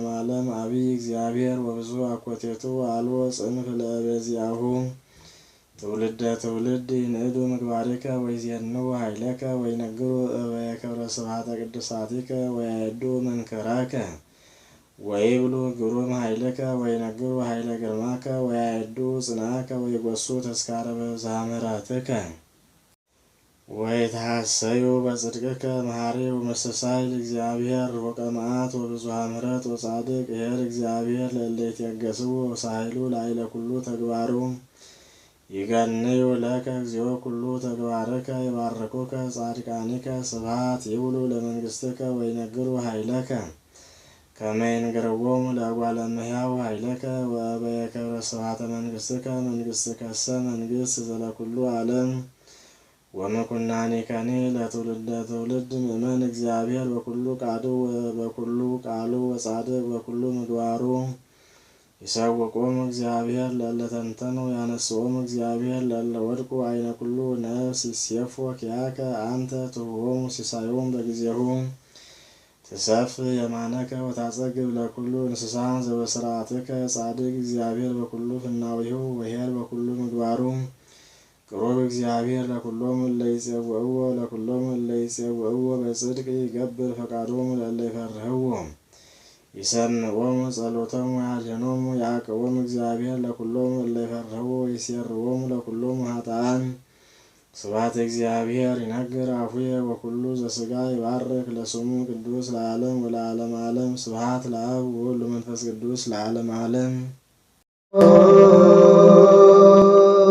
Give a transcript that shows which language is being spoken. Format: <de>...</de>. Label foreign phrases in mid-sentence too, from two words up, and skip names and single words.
<gez>ዓለም አቢይ እግዚአብሔር ወብዙ አኮቴቱ አልቦ ጽንፍ ለእበዚአሁ ትውልደ ትውልድ ይንእዱ ምግባሪከ ወይዜንው ኃይለከ ወይነግሩ እበየ ክብረ ስብሐተ ቅዱሳቲከ ወያየዱ መንከራከ ወይብሉ ግሩም ኃይልከ ወይነግሩ ኃይለ ግርማከ ወያዕዱ ጽንዓከ ወይጐሱ ተስካረ በብዝኃ ምሕረትከ ወይትሐሰዩ በጽድቅከ መሐሪ ወመስተሳይ ለእግዚአብሔር ርሑቀ መዓት ወብዙኃ ምሕረት ወጻድቅ ይሔር እግዚአብሔር ለእለ ይትየገሥዎ ወሳህሉ ላዕለ ኩሉ ተግባሩ ይገንዩ ለከ እግዚኦ ኩሉ ተግባርከ ይባርኩከ ጻድቃኒከ ስብሐት ይብሉ ለመንግሥትከ ወይነግሩ ኃይለከ ከመ ይንግርዎሙ ለእጓለ እመሕያው ኃይለከ ወአበየ ክብረ ስብሐተ መንግሥትከ መንግሥትከሰ መንግሥት ዘለኩሉ ዓለም ወምኩናኒከኒ ለትውልደ ትውልድ ምእመን እግዚአብሔር በኩሉ ቃሉ ወጻድቅ በኩሉ ምግባሩ ይሰውቆሙ እግዚአብሔር ለእለ ተንተኑ ያነስኦሙ እግዚአብሔር ለእለ ወድቁ አይነ ኩሉ ነፍስ ይሴፎ ኪያከ አንተ ትሁቦሙ ሲሳዮሙ በጊዜሁ ትሰፍ የማነከ ወታጸግብ ለኩሉ እንስሳ ዘበስርዓትከ ጻድቅ እግዚአብሔር በኩሉ ፍናዊሁ ወኄር በኩሉ ምግባሩ ቅሩብ እግዚአብሔር ለኩሎሙ እለ ይጼውዕዎ ለኩሎሙ እለ ይጼውዕዎ በጽድቅ ይገብር ፈቃዶሙ ለእለ ይፈርህዎ ይሰምዖሙ ጸሎቶሙ ያድኅኖሙ ያዕቅቦሙ እግዚአብሔር ለኩሎሙ እለ ይፈርህዎ ይሴርዎሙ ለኩሎሙ ኃጥኣን ስብሐት እግዚአብሔር ይነግር አፉየ ወኩሉ ዘሥጋ ይባርክ ለስሙ ቅዱስ ለዓለም ወለዓለመ ዓለም ስብሐት ለአብ ወወልድ ወመንፈስ ቅዱስ ለዓለመ ዓለም</gez>